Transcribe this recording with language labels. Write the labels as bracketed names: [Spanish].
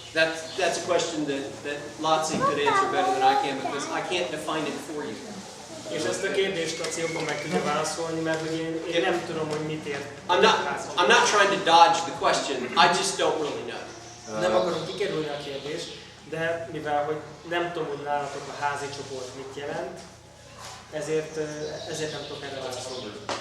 [English] That's a question that Lotzi could answer better than I can because I can't define it for you. [Hungarian] És ezt a kérdést Laci jobban meg tudja válaszolni, mert hogy én nem tudom, hogy mit ért. [English] I'm not trying to dodge the question. I just don't really know. [Hungarian] Nem akarom kikerülni a kérdést, de mivel hogy nem tudom, hogy nálatok a házi csoport mit jelent, ezért nem tudok erre válaszolni.